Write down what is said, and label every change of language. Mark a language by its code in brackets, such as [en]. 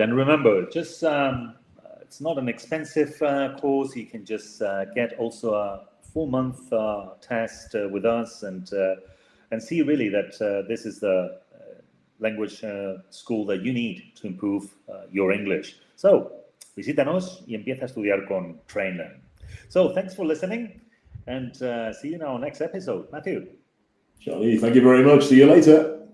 [en] And remember, just it's not an expensive course. You can just get also a 4-month test with us and see really that this is the language school that you need to improve your English. [es] So, visítanos y empieza a estudiar con Trainlang. [en] So, thanks for listening and see you in our next episode. Matthew. Johnny, thank you very much. See you later.